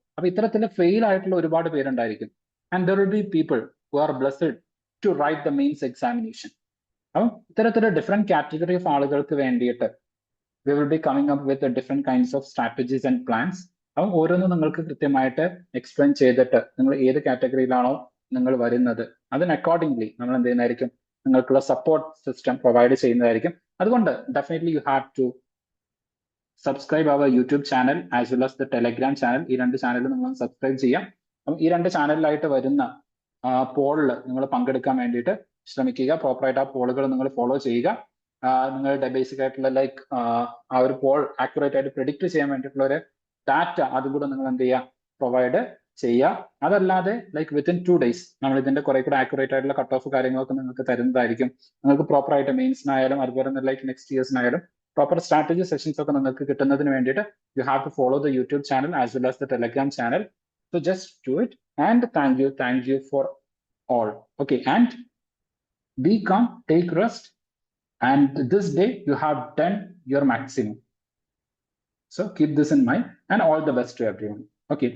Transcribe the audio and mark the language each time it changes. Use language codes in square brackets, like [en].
[ml] അപ്പൊ ഇത്തരത്തിൽ ഫെയിൽ ആയിട്ടുള്ള ഒരുപാട് പേരുണ്ടായിരിക്കും. [en] And there will be people who are blessed to write the mains examination. [ml] അപ്പം ഇത്തരത്തിലുള്ള ഡിഫറെന്റ് കാറ്റഗറി ഓഫ് ആളുകൾക്ക് വേണ്ടിയിട്ട് [en] we will be coming up with different kinds of strategies and plans. [ml] അപ്പം ഓരോന്നും നിങ്ങൾക്ക് കൃത്യമായിട്ട് എക്സ്പ്ലെയിൻ ചെയ്തിട്ട് നിങ്ങൾ ഏത് കാറ്റഗറിയിലാണോ നിങ്ങൾ വരുന്നത് അതിന് അക്കോർഡിംഗ്ലി നമ്മൾ എന്ത് ചെയ്യുന്നതായിരിക്കും, നിങ്ങൾക്കുള്ള സപ്പോർട്ട് സിസ്റ്റം പ്രൊവൈഡ് ചെയ്യുന്നതായിരിക്കും. [en] അതുകൊണ്ട് definitely you have to subscribe our YouTube channel as well as the Telegram channel. [ml] ഈ 2 ചാനലും നിങ്ങൾ സബ്സ്ക്രൈബ് ചെയ്യാം. അപ്പം ഈ 2 ചാനലിലായിട്ട് വരുന്ന പോളിൽ നിങ്ങൾ പങ്കെടുക്കാൻ വേണ്ടിയിട്ട് ശ്രമിക്കുക. പ്രോപ്പറായിട്ട് ആ പോളുകൾ നിങ്ങൾ ഫോളോ ചെയ്യുക. നിങ്ങളുടെ ബേസിക് ആയിട്ടുള്ള ലൈക്ക് ആ ഒരു പോൾ ആക്യുറേറ്റ് ആയിട്ട് പ്രിഡിക്റ്റ് ചെയ്യാൻ വേണ്ടിയിട്ടുള്ള ഒരു ഡാറ്റ അതും കൂടെ നിങ്ങൾ എന്ത് ചെയ്യുക, പ്രൊവൈഡ് ചെയ്യുക. അതല്ലാതെ ലൈക്ക് വിത്തിൻ 2 days നമ്മൾ ഇതിന്റെ കുറെ കൂടെ ആക്യുറേറ്റ് ആയിട്ടുള്ള കട്ട് ഓഫ് കാര്യങ്ങളൊക്കെ നിങ്ങൾക്ക് തരുന്നതായിരിക്കും. നിങ്ങൾക്ക് പ്രോപ്പർ ആയിട്ട് മെയിൻസിനായാലും അതുപോലെ തന്നെ like next ഇയേഴ്സിനായാലും proper strategy sessions ഒക്കെ നിങ്ങൾക്ക് കിട്ടുന്നതിന് വേണ്ടിയിട്ട് you have to follow the YouTube channel as well as the Telegram channel. [en] So just do it and thank you for all. Okay, and be calm, take rest, and this day you have done your maximum. So keep this in mind, and all the best to everyone. Okay.